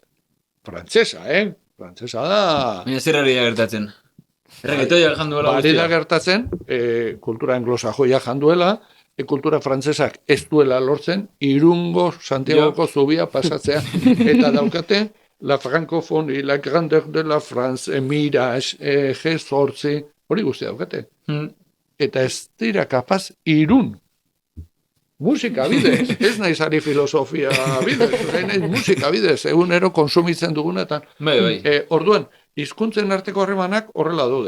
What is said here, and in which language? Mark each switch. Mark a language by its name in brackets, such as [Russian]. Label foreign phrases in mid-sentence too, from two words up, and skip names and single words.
[Basque] Frantsesa, Frantsesa da. Baina zer ari da gertatzen? Erreketoia janduela guztia. Ari da gertatzen, kultura anglosajoia janduela, kultura frantsesak ez duela lortzen, Irungo Santiagoko zubia pasatzea. Eta daukate, [French] la francophonie, la grandeur de la France, Mirage, [Basque] G8, hori guztia daukate. Eta ez dira kapaz Irun. Musika bidez, ez naiz ari filosofia bidez, musika bidez, egunero konsumitzen dugunetan. Orduan, hizkuntzen arteko harremanak horrela daude.